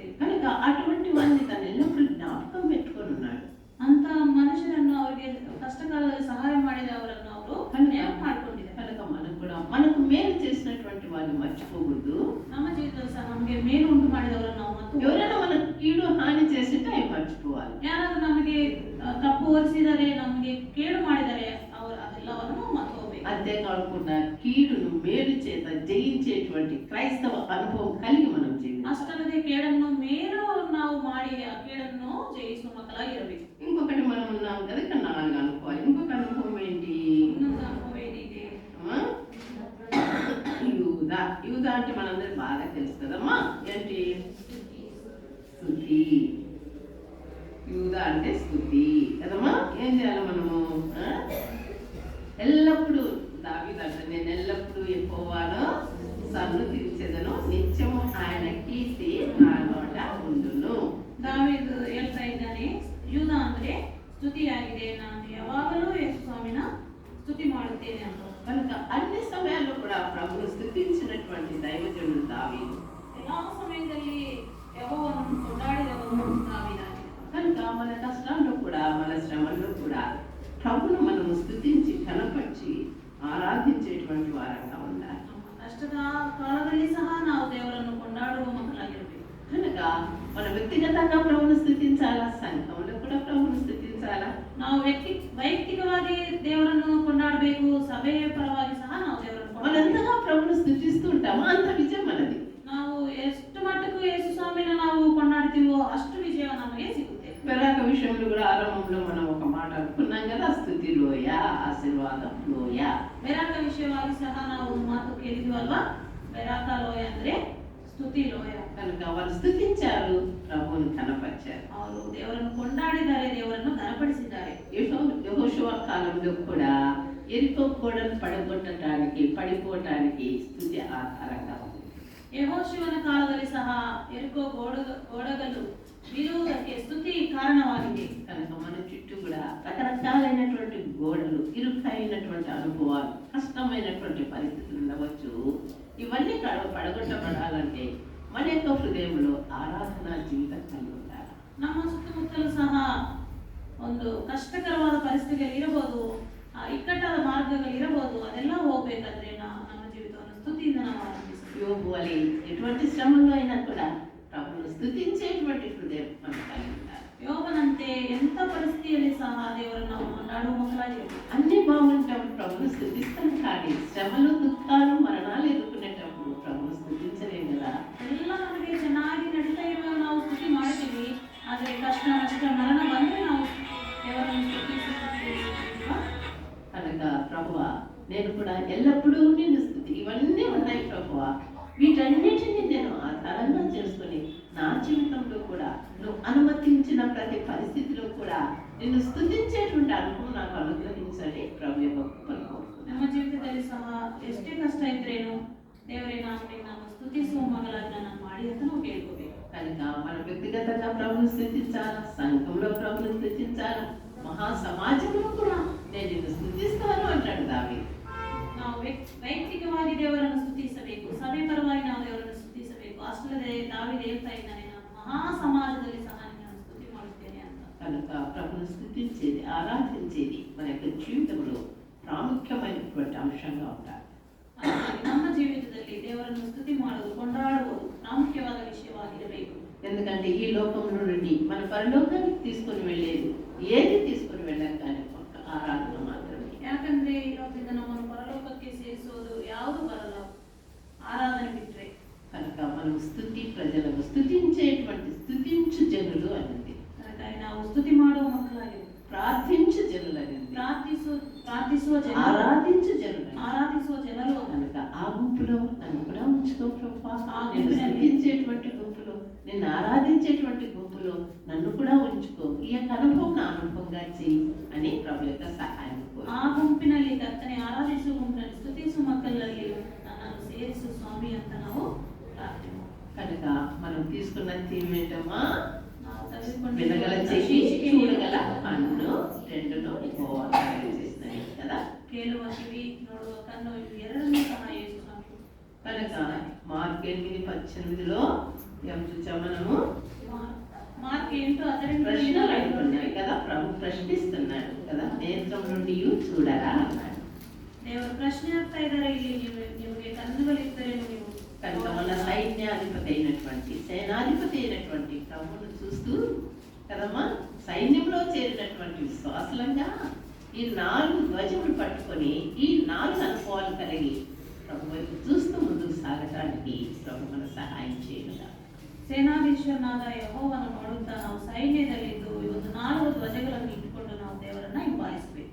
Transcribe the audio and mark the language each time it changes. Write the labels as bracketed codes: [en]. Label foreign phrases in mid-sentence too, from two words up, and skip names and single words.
[te] కనుక అటువంటి వారిని తను ఎల్లప్పుడూ జ్ఞాపకం పెట్టుకొని ఉన్నాడు. [kn] ಅಂತ ಮನುಷ್ಯರನ್ನು ಅವರಿಗೆ ಕಷ್ಟಕಾಲದಲ್ಲಿ ಸಹಾಯ ಮಾಡಿದ ಅವರನ್ನು ಅವರು ನೆನಪು ಮಾಡಿಕೊಂಡಿದ್ದಾರೆ. [te] కనుక మనకు మేలు చేసినటువంటి వారిని మర్చిపోకూడదు. [kn] ನಮ್ಮ ಜೀವಿತದಲ್ಲಿ ಸಹ ನಮಗೆ ಮೇಲು ಉಂಟು ಮಾಡಿದವರನ್ನು ನಾವು [te] ఎవరైనా మనకు కీడు హాని చేసింటే అవి మర్చిపోవాలి. [kn] ಯಾರಾದ್ರೂ ನಮಗೆ ತಪ್ಪು ಹೊರಿಸಿದರೆ, ನಮಗೆ ಕೇಡು ಮಾಡಿದರೆ ಅದೆಲ್ಲವನ್ನು ಮರ್ತೋಗ್ಬೇಕು. [te] అంతేకాదు కాకుండా కీడును మేలు చేత జయించేటువంటి క్రైస్తవ అనుభవం కలిగి మనం జీవించాలి. [kn] ಅಷ್ಟಲ್ಲದೆ ಕೇಡನ್ನು ಮೇಲು ನಾವು ಮಾಡಿ ಆ ಕೇಡನ್ನು ಜಯಿಸುವ ಮಕ್ಕಳಾಗಿರಬೇಕು. [te] ఇంకొకటి మనం ఉన్నాం కదా, ఇక్కడ 4 అనుకోవాలి. ఇంకొక అనుభవం ఏంటి? [kn] ಇನ್ನೊಂದು ಅನುಭವ ಏನಿದೆ? [te] యూద అంటే మనందరికి బాగా తెలుసు కదమ్మా. ఏంటి? స్తుతి. యూద అంటే స్తుతి కదమ్మా. ఏం చేయాలి మనము? ఎల్లప్పుడూ దావీదు అంటే నేను ఎల్లప్పుడూ యెహోవాను సన్నుతించెదను, నిత్యము ఆయన కీర్తి నా నోట ఉండును. [kn] ದಾವೀದು ಹೇಳ್ತಾ ಇದ್ದಾನೆ, ಯೂದ ಅಂದ್ರೆ ಸ್ತುತಿಯಾಗಿದೆ, ನಾನು ಯಾವಾಗಲೂ ಯೇಸು ಸ್ವಾಮಿನ ಸ್ತುತಿ ಮಾಡುತ್ತೇನೆ ಅಂತ. [te] కనుక అన్ని సమయాల్లో కూడా ప్రభువు స్తుతించినటువంటి దైవజనుడు దావీదు. [kn] ಎಲ್ಲಾ ಸಮಯದಲ್ಲಿ ಯೆಹೋವನನ್ನು ಕೊಂಡಾಡಿದವನು ದಾವೀದಾಗಿದ್ದಾನೆ. [te] కనుక మన కష్టాల్లో కూడా మన శ్రమల్లో కూడా ప్రభువును మనము స్తుతించి కనపరిచి ఆరాధించేటువంటి వారంగా ఉండాలి. [kn] ನಮ್ಮ ಕಷ್ಟದ ಕಾಲದಲ್ಲಿ ಸಹ ನಾವು ದೇವರನ್ನು ಕೊಂಡಾಡುವ ಮಕ್ಕಳಾಗಿರಬೇಕು. [te] కనుక మన వ్యక్తిగతంగా ప్రభువును స్తుతించాలా, సంఘంలో కూడా ప్రభువును స్తుతించాలా. [kn] ನಾವು ವೈಯಕ್ತಿಕವಾಗಿ ದೇವರನ್ನು ಕೊಂಡಾಡಬೇಕು, ಸಭೆಯ ಪರವಾಗಿ ಸಹ ನಾವು ದೇವರನ್ನು [te] మనం [kn] ಕೊಂಡಾಡಬೇಕು. [te] ఎంతగా ప్రభువును స్తుతిస్తూ ఉంటామో అంత విజయం మనది. [kn] ನಾವು ಎಷ್ಟು ಮಟ್ಟಕ್ಕೂ ಯೇಸು ಸ್ವಾಮಿನ ನಾವು ಕೊಂಡಾಡ್ತೀವೋ ಅಷ್ಟು ವಿಜಯ ನಮಗೆ ಸಿಗುತ್ತೆ. [te] పెరాక విషయంలో కూడా ఆరంభంలో మనం ఒక మాట అనుకున్నాం కదా, స్తుతి లోయ, ఆశీర్వాదం లోయ. [kn] ಬೆರಾಕ ವಿಷಯವಾಗಿ ಸಹ ನಾವು ಒಂದು ಮಾತು ಕೇಳಿದ್ವಲ್ವಾ, ಬೆರಾಕ ಲೋಯ ಅಂದ್ರೆ ಸ್ತುತಿ ಲೋಯ. [te] కనుక వారు స్తుతించారు, ప్రభువును కనపరిచారు. [kn] ಅವರು ದೇವರನ್ನು ಕೊಂಡಾಡಿದ್ದಾರೆ, ದೇವರನ್ನು ಘನಪಡಿಸಿದ್ದಾರೆ. [te] యెహోషువ కాలంలో కూడా ఎరికో గోడను పడగొట్టడానికి పడిపోవటానికి స్తుతి ఆధారంగా ఉంది. [kn] ಯೆಹೋಶುವನ ಕಾಲದಲ್ಲಿ ಸಹ ಎರಿಕೋ ಗೋಡಗಲು ಬೀಳುವುದಕ್ಕೆ ಸ್ತುತಿ ಕಾರಣವಾಗಿದೆ. [te] కనుక మన చుట్టూ కూడా రకరకాలైనటువంటి గోడలు, ఇరుకైనటువంటి అనుభవాలు, కష్టమైనటువంటి పరిస్థితులు ఉండవచ్చు. ఇవన్నీ పడగొట్టబడాలంటే మన యొక్క హృదయంలో ఆరాధనా జీవితం కలిగి ఉండాలి. [kn] ನಮ್ಮ ಸುತ್ತಮುತ್ತಲೂ ಸಹ ಒಂದು ಕಷ್ಟಕರವಾದ ಪರಿಸ್ಥಿತಿಗಳು ಇರಬಹುದು, ಇಕ್ಕಟ್ಟಾದ ಮಾರ್ಗಗಳು ಇರಬಹುದು. ಅದೆಲ್ಲ ಹೋಗ್ಬೇಕಾದ್ರೆ ನಮ್ಮ ಜೀವಿತವನ್ನು ಸ್ತುತಿಯಿಂದ ನಾವು ಆರಂಭಿಸಬೇಕು. [te] యోబు వలె ఎటువంటి శ్రమలో అయినా కూడా ప్రభువును స్తుతించేటువంటి హృదయం మనకు కలిగి ఉండాలి. [kn] ಯೋಬನಂತೆ ಎಂಥ ಪರಿಸ್ಥಿತಿಯಲ್ಲಿ ಸಹ ದೇವರನ್ನು ನಾವು ಕೊಂಡಾಡುವ ಮಕ್ಕಳಾಗಿರಬೇಕು. [te] అన్ని బాగుంటాము, ప్రభువును స్తుతిస్తాం. కానీ శ్రమలు, దుఃఖాలు, మరణాలు ఎదుర్కొనేటప్పుడు ప్రభువును స్తుతించలేం కదా. [kn] ಎಲ್ಲ ನಮಗೆ ಚೆನ್ನಾಗಿ ನಡೀತಾ ಇರುವಾಗ ನಾವು ಸ್ತುತಿ ಮಾಡ್ತೀವಿ, ಆದರೆ ಕಷ್ಟ, ನಷ್ಟ, ಮರಣ ಬಂದ್ರೆ ನಾವು ದೇವರನ್ನು ಸ್ತುತಿಸುತ್ತೀವಾ? [te] కనుక ప్రభువా, నేను కూడా ఎల్లప్పుడూ నిన్ను స్తుతి, ఇవన్నీ ఉన్నాయి ప్రభువా, వీటన్నిటిని నేను ఆధారంగా చేసుకొని నా జీవితంలో కూడా నువ్వు అనుమతించిన ప్రతి పరిస్థితిలో కూడా నిన్ను స్తుతించేటువంటి అనుభవం నాకు అనుగ్రహించండి ప్రభు యొక్క కృపను కోరుతున్నాను. [kn] ನಮ್ಮ ಜೀವಿತದಲ್ಲಿ ಸಹ ಎಷ್ಟೇ ಕಷ್ಟ ಇದ್ರೇನು ದೇವರೇ ನಾನು ಸ್ತುತಿಸುವ ಮಗಳಾಗಿ ನಾನು ಮಾಡಿ ಅಂತ ನಾವು ಕೇಳ್ಕೋಬೇಕು. [te] కనుక మనం వ్యక్తిగతంగా ప్రభువును స్తుతించాలా, సంఘంలో ప్రభువును స్తుతించాలా, మహా సమాజంలో కూడా నేను నిన్ను స్తుతిస్తాను అంటాడు దావీదు. [kn] ನಾವು ವೈಯಕ್ತಿಕವಾಗಿ ದೇವರನ್ನು ಸ್ತುತಿಸಬೇಕು, ಸಭೆ ಪರವಾಗಿ ನಾವು ದೇವರನ್ನು ಸ್ತುತಿಸಬೇಕು. ಅಷ್ಟಲ್ಲದೆ ದಾವೀದು ಹೇಳ್ತಾ ಇದ್ದಾನೆ, ನಾನು ಮಹಾ ಸಮಾಜದಲ್ಲಿ ಸಹ ನಾನು ಸ್ತುತಿ ಮಾಡುತ್ತೇನೆ ಅಂತ. [te] కనుక ప్రభువును స్తుతించేది, ఆరాధించేది మన యొక్క జీవితంలో ప్రాముఖ్యమైనటువంటి అంశంగా ఉండాలి. [kn] ಹಾಗಾಗಿ ನಮ್ಮ ಜೀವಿತದಲ್ಲಿ ದೇವರನ್ನು ಸ್ತುತಿ ಮಾಡುವುದು, ಕೊಂಡಾಡುವುದು ಪ್ರಾಮುಖ್ಯವಾದ ವಿಷಯವಾಗಿರಬೇಕು. [te] ఎందుకంటే ఈ లోకంలో నుండి మన పరలోకానికి తీసుకొని వెళ్ళేది ఏది తీసుకొని వెళ్ళాం కానీ ఒక్క ఆరాధన మాత్రమే. [kn] ಯಾಕಂದ್ರೆ ಇರೋದ್ರಿಂದ ನಮ್ಮನ್ನು ಪರಲೋಕಕ್ಕೆ ಸೇರಿಸೋದು ಯಾವುದು ಬರಲ್ಲ, ಆರಾಧನೆ ಬಿಟ್ರೆ. [te] కనుక మనం స్తుతి ప్రజలకు స్తుతించేటువంటి స్తుతించు జనులు అనేది, [kn] ಹಾಗಾಗಿ ನಾವು ಸ್ತುತಿ ಮಾಡುವ ಮಕ್ಕಳಾಗಿರ್ಬೇಕು. [te] ప్రార్థించు జనులు అనేది, [kn] ಪ್ರಾರ್ಥಿಸುವ ಜನರು, [te] ఆరాధించు జనులు. [kn] ಆರಾಧಿಸುವ ಜನರು. [te] కనుక ఆ గుంపులో నన్ను కూడా ఉంచుకో ప్రభా. ఆ నేను గుంపులో స్తుతించేటువంటి గుంపులో, నిన్ను ఆరాధించేటువంటి గుంపులో నన్ను కూడా ఉంచుకో. ఈ యొక్క అనుభవం నా అనుభవంగా చేయి అని ప్రభు యొక్క సహాయం కోరు. [kn] ಆ ಗುಂಪಿನಲ್ಲಿ ಕರ್ತನೆ ಆರಾಧಿಸುವ ಗುಂಪಿನಲ್ಲಿ ಸ್ತುತಿಸುವ ಮಕ್ಕಳಲ್ಲಿ ನನ್ನನ್ನು ಸೇರಿಸು ಸ್ವಾಮಿ ಅಂತ ನಾವು ಪ್ರಾರ್ಥನೆ ಮಾಡೋಣ. [te] కనుక మనం తీసుకున్న థీమ్ ఏంటమ్మా? [kn] ನಾವು [te] వినగల చెవి, చూడగల కన్ను, రెండును యెహోవా తయారు చేసినవి కదా. [kn] ಕೇಳುವ ಕಿವಿ, ನೋಡುವ ಕಣ್ಣು, ಇವು ಎರಡನ್ನೂ ಸಹ ಯೇಸು ಸ್ವಾಮಿ. [te] కనుక మార్క్ 8:18లో ఏం చూసాం మనము? మార్క్ 8:18 ప్రశ్నలు అడుగుతున్నాయి కదా, ప్రభు ప్రశ్నిస్తున్నాడు కదా, నేత్రం నుండి చూడరా అన్నాడు. [kn] ದೇವರು ಪ್ರಶ್ನೆ ಆಗ್ತಾ ಇದ್ದಾರೆ, ಇಲ್ಲಿ ನಿಮಗೆ ಕಣ್ಣುಗಳಿದ್ದರೆ ನೀವು. [te] కనుక మన సైన్యాధిపతి అయినటువంటి, సేనాధిపతి అయినటువంటి ప్రభువును చూస్తూ కదమ్మా, సైన్యంలో చేరినటువంటి విశ్వాసులంగా ఈ 4 ధ్వజములు పట్టుకొని ఈ 4 అనుభవాలు కలిగి ప్రభు వైపు చూస్తూ ముందుకు సాగటానికి ప్రభు మన సహాయం చేయగలరా. [kn] ಸೇನಾಧೀಶ್ವರನಾದ ಯೆಹೋವನ ಮಾಡುತ್ತಾ ನಾವು ಸೈನ್ಯದಲ್ಲಿದ್ದು ಇವತ್ತು 4 ಧ್ವಜಗಳನ್ನು ಇಟ್ಟುಕೊಂಡು ನಾವು ದೇವರನ್ನ ಹಿಂಬಾಲಿಸಬೇಕು.